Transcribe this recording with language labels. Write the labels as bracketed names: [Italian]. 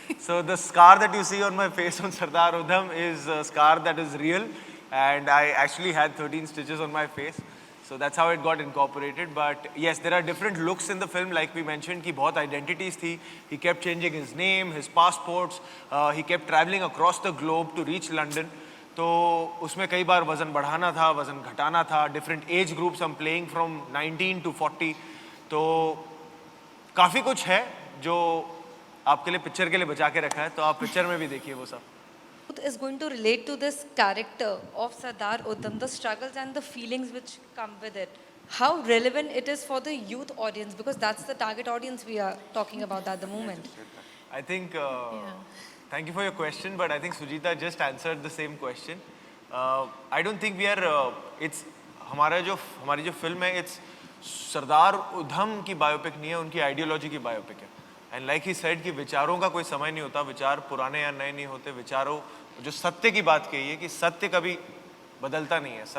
[English] So the scar that you see on my face on Sardar Udham is a scar that is real, and I actually had 13 stitches on my face. So that's how it got incorporated. But yes, there are different looks in the film, like we mentioned, [Hindi] कि बहुत identities थी. [English] He kept changing his name, his passports. He kept traveling across the globe to reach London. [Hindi] तो उसमें कई बार वज़न बढ़ाना था, वज़न घटाना था. [English] Different age groups I'm playing from 19 to 40. [Hindi] तो काफ़ी कुछ है जो आपके लिए पिक्चर के लिए बचा के रखा है. तो आप पिक्चर में भी देखिए वो सब. [English] Is going to relate to this character of Sardar Udham, the struggles and the feelings which come with it. How relevant it is for the youth audience, because that's the target audience we are talking about at the moment. I think, thank you for your question, but I think Sujita just answered the same question. I don't think we are, [Hindi] हमारी जो film है, [English] it's [Hindi] Sardar Udham की biopic नहीं है, उनकी ideology की biopic है. [English] and like he said [Hindi] कि विचारों का कोई समय नहीं होता, विचार पुराने या नए नहीं होते. विचारों जो सत्य की बात कही है कि सत्य कभी बदलता नहीं है.